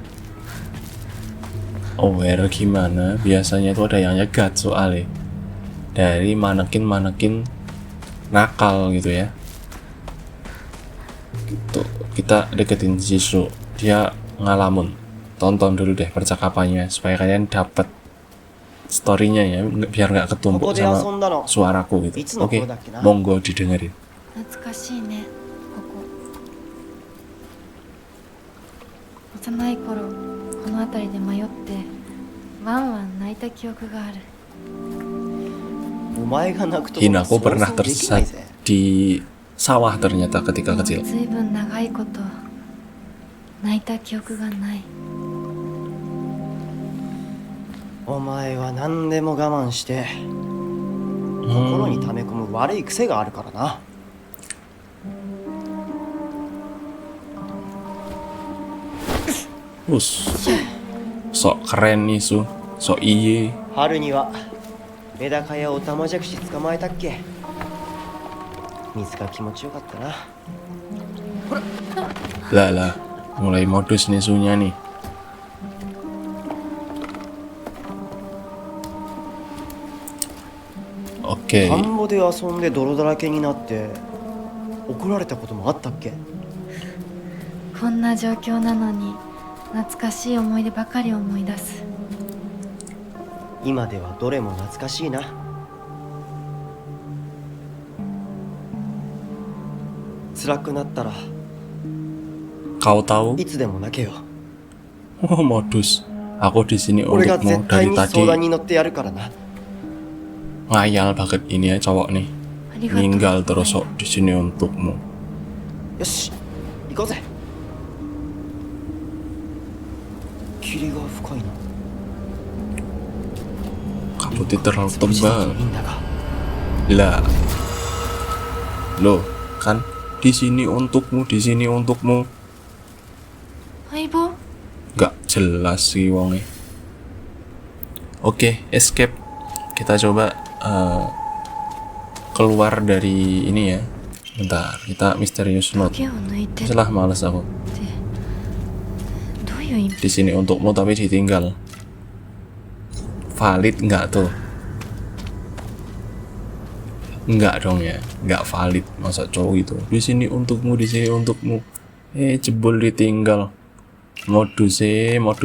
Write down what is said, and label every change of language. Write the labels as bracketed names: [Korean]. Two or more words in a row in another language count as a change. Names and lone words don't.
[Indonesian] Aware gimana, biasanya itu ada yang nyegat soalnya dari manekin nakal gitu ya. Gitu. Kita deketin Jisoo, dia ngalamun. Tonton dulu deh percakapannya supaya kalian dapat storynya ya, biar nggak ketumpuk sama suaraku gitu. Oke, monggo didengerin. [Japanese] 懐かしいねここ。幼い頃この辺りで迷ってワンワン泣いた記憶がある。お前が泣くと [Indonesian] Hinako pernah tersesat di sawah ternyata ketika kecil. [Japanese] ずいぶん長いこと泣いた記憶がない。お前は何でも我慢して心に溜め込む悪い癖があるからな。 [Indonesian] Sok keren nih Su, sok iye. [Japanese] 春にはメダカやオタマジャクシ捕まえたっけ。水が気持ちよかったな。 [Indonesian] Lah, mulai modus nih Sunya nih. Oke. [Japanese] 田んぼで遊んで泥だらけになって怒られたこともあったっけ。こんな状況なのに懐かしい思い出ばかり思い出す。今ではどれも懐かしいな。辛くなったら [Indonesian] Kau tahu? [Japanese] いつでも泣けよ。 [Indonesian] Oh, modus. Aku di sini [Japanese] 俺が [Indonesian] untukmu [Japanese] 絶対 [Indonesian] dari [Japanese] に [Indonesian] tadi. [Japanese] 相談に乗ってやるからな。 [Indonesian] Ngayal banget ini ya cowok nih. [Japanese] ありがとう。 [Indonesian] Ninggal terus sok di sini untukmu. [Japanese] よし、行こうぜ。霧が深いな。 [Indonesian] Kabutnya terlalu [Japanese] 少しずつ [Indonesian] tebal. [Japanese] いいんだが。 [Indonesian] Lah. Loh, kan di sini untukmu, di sini untukmu. [Japanese] 相棒 [Indonesian] Gak jelas sih wongnya. Oke, escape. Kita coba keluar dari ini ya. Bentar, kita misterius note. [Japanese] 影を抜いてっ [Indonesian] Salah, males aku. [Japanese] てどういう意味？ [Indonesian] Di sini untukmu tapi ditinggal. Valid nggak tuh? Nggak dong ya, nggak valid. Masa cowok itu di sini untukmu, di sini untukmu. Jebol ditinggal. Modus Z.